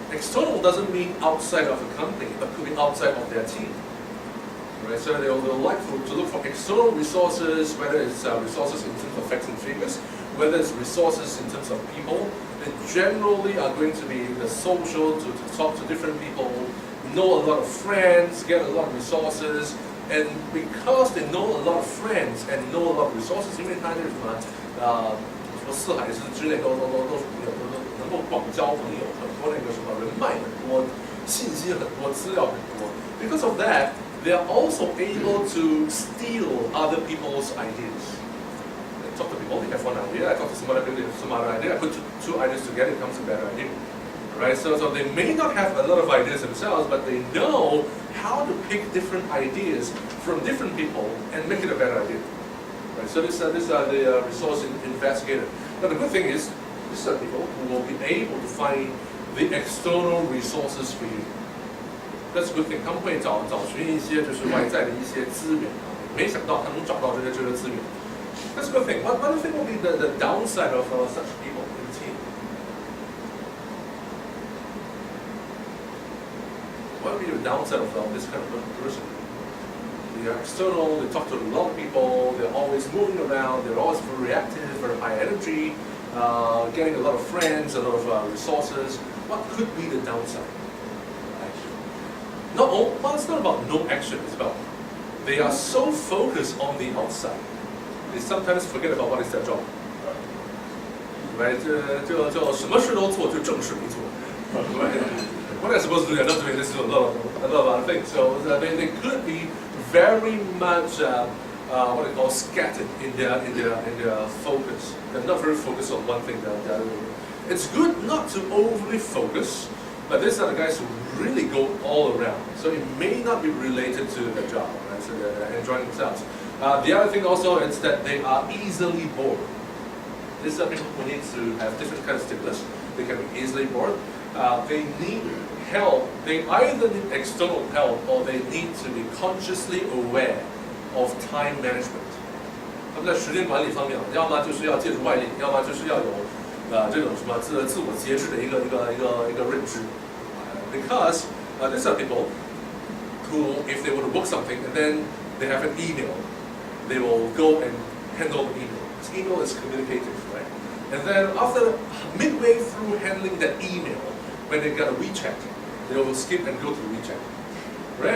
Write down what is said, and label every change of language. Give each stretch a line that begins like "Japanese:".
English: External doesn't mean outside of a company, but could be outside of their team. Right? So they'll like to look for external resources, whether it's resources in terms of facts and figures, whether it's resources in terms of people. They generally are going to be the social, to talk to different people, know a lot of friends, get a lot of resources. And because they know a lot of friends and know a lot of resources,
Chinese: 因为他那什么什么四海之类都能够广交朋友，很多那个什么人脉很多，信息很多，资料很多。
English: Because of that, they are also able to steal other people's ideas. They talk to people, they have one idea. I talk to some other people, they have some other idea. I put two ideas together, it comes a better idea. Right? So they may not have a lot of ideas themselves, but they know how to pick different ideas from different people and make it a better idea. Right? So these are the resource investigators. Now the good thing is, these are people who will be able to find the external resources for you. That's a good thing.
Chinese: 他们会找寻一些就是外在的一些资源，没想到他能找到这些资源。
English: That's a good thing. What do you think will be the downside of such people in the team? What would be the downside of this kind of person? They are external, they talk to a lot of people, they're always moving around, they're always very reactive, very high energy, getting a lot of friends, a lot of resources. What could be the downside? Action. Well, it's not about no action, it's about they are so focused on the outside, they sometimes forget about what is their job. Right?
Chinese: 就什么事都做，就正事没做。
English: Right? What they're supposed to do, they're not doing this a lot of other things. So they could be very much what they call scattered in their focus. They're not very focused on one thing. It's good not to overly focus, but these are the guys who really go all around. So it may not be related to their job, right? So they're enjoying themselves. The other thing also is that they are easily bored. These are people who need to have different kinds of stimulus. They can be easily bored. They need help. They either need external help or they need to be consciously aware of time management.
Chinese: 他们在时间管理方面，要么就是要借助外力，要么就是要有这种什么自我节制的一个认知。
English: Because these are people who, if they want to book something and then they have an email, they will go and handle the email. This email is communicative, right? And then after midway through handling that email, when they got a WeChat, they will skip and go to WeChat. right?